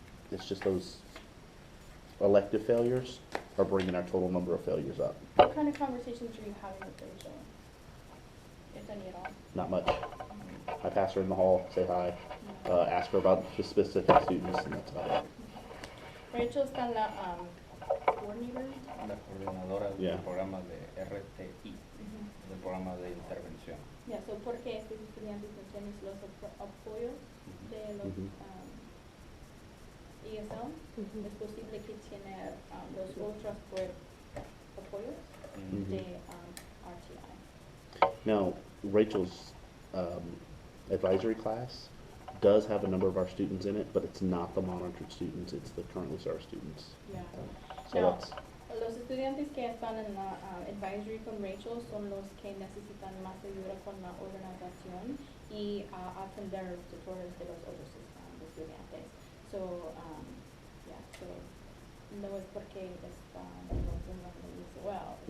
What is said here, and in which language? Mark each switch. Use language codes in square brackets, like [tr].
[en] It's just those elective failures are bringing our total number of failures up. What kind of conversations are you having with Rachel? If any at all? Not much. I pass her in the hall, say hi, ask her about the specific students, and that's about it. [es] Rachel está la coordinator. La coordinadora [en] Yeah. [es] del programa de RTI, del programa de intervención. Ya, so porque estos estudiantes no tienen los apoyos de los Ujú. ESL, es posible que tiene los otros apoyos Mhm. de RTI. [en] Now, Rachel's advisory class does have a number of our students in it, but it's not the monitored students, it's the currently served students. Yeah. So Now, that's, [es] los estudiantes que están en la advisory con Rachel son los que necesitan más ayuda con la organización y atender tutores de los otros estudiantes. So, so no es porque están en una well, es